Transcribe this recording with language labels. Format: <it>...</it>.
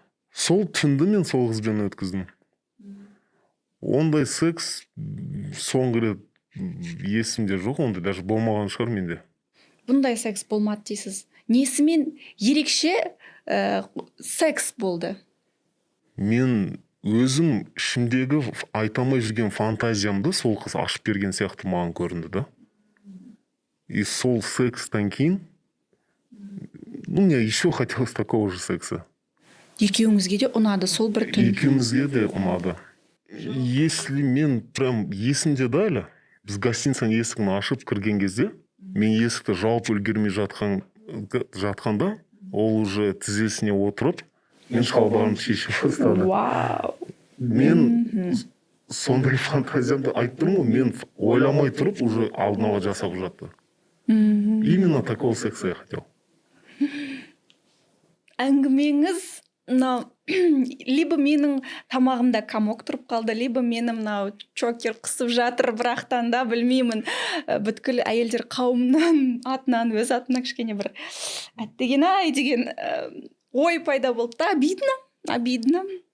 <kk>Сол түнді мен сол қызбен өткіздім. Ондай секс соңғы рет есімде жоқ, ондай даже болмаған шығар менде. Бұндай секс болмады дейсіз. Несімен ерекше секс болды? Мен өзім ішімдегі айтамай жүрген фантазиямды сол қыз ашып берген сияқты маған көрінді да. И сол секстан кейін,</kk> <ru>ну, мне еще хотелось такого же секса.</ru> <kk>Екеуіңізге де ұнады сол бір түн? Екеуімізге де ұнады. Если мен прям есімде да әлі, біз гостиницаның есігін ашып кірген кезде, мен есікті жауып үлгермей жатқанда, ол уже тізесіне отырып, мен шалбарымды шешіп бастады. Вау! Мен сондай фантазиямды айттым ғой, мен ойламай тұрып уже алдына жасап жатты.</kk> <ru>Именно такого секса я хотел.</ru> <kk>Әңгімеңіз либо менің тамағымда комок тұрып қалды, либо мені мынау чокер қысып жатыр, бірақтан да білмеймін, бүткіл әйелдер қауымнан атынан өз атына кішкене бір әттеген-ай деген ой пайда болды да. Обидно.</kk>